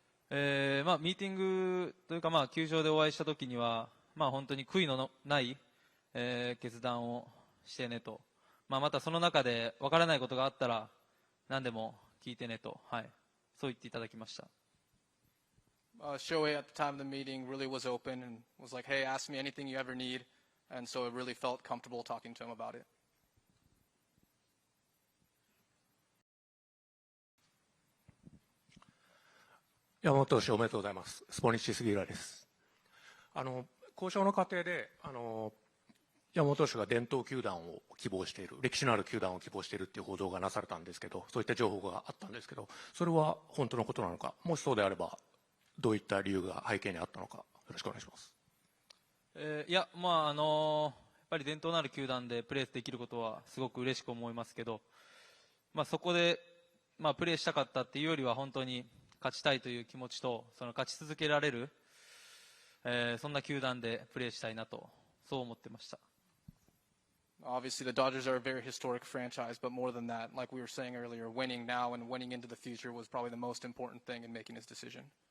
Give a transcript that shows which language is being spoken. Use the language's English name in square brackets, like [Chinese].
[Japanese] ミーティングというか、球場でお会いした時には、本当に悔いのない、決断をしてねと。またその中で分からないことがあったら何でも聞いてねと、そう言っていただきました。 [English] Shohei at the time of the meeting really was open and was like, hey, ask me anything you ever need. And so it really felt comfortable talking to him about it. [Japanese] 山本投手おめでとうございます。スポニッチ杉浦です。交渉の過程で山本投手が伝統球団を希望している、歴史のある球団を希望しているっていう報道がなされたんですけど、そういった情報があったんですけど、それは本当のことなのか、もしそうであればどういった理由が背景にあったのか、よろしくお願いします。いや、やっぱり伝統のある球団でプレーできることはすごく嬉しく思いますけど、そこで、プレーしたかったっていうよりは本当に勝ちたいという気持ちと、その勝ち続けられる、そんな球団でプレーしたいなと、そう思ってました。 [English] Obviously, the Dodgers are a very historic franchise, but more than that, like we were saying earlier, winning now and winning into the future was probably the most important thing in making his decision.